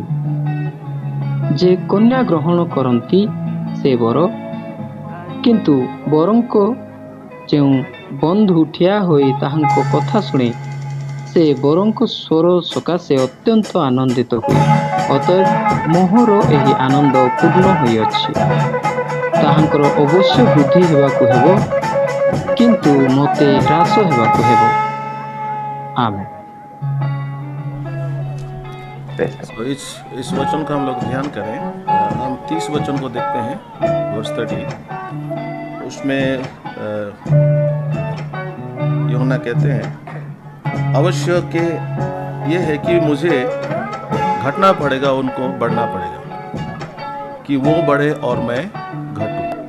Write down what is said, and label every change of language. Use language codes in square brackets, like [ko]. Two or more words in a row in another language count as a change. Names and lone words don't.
[or] ଯେ କନ୍ୟା ଗ୍ରହଣ କରନ୍ତି ସେ ବର, କିନ୍ତୁ ବରଙ୍କ ଯେଉଁ ବନ୍ଧୁ ଠିଆ ହୋଇ ତାହାଙ୍କ କଥା ଶୁଣେ, ସେ ବରଙ୍କ ସ୍ୱର ସକାଶେ ଅତ୍ୟନ୍ତ ଆନନ୍ଦିତ ହୁଏ। ଅତଏବ ମୋହର ଏହି ଆନନ୍ଦ ପୂର୍ଣ୍ଣ ହୋଇଅଛି। ତାହାଙ୍କର ଅବଶ୍ୟ ବୃଦ୍ଧି ହେବାକୁ ହେବ, କିନ୍ତୁ ମୋତେ ହ୍ରାସ ହେବାକୁ ହେବ। [hi] आमेन। तो इस वचन का हम लोग ध्यान करें। हम 30 वचन को देखते हैं, वर्स 30। उसमें यूहन्ना कहते हैं, अवश्य के ये है कि मुझे घटना पड़ेगा, उनको बढ़ना पड़ेगा, कि वो बढ़े और मैं घटूं।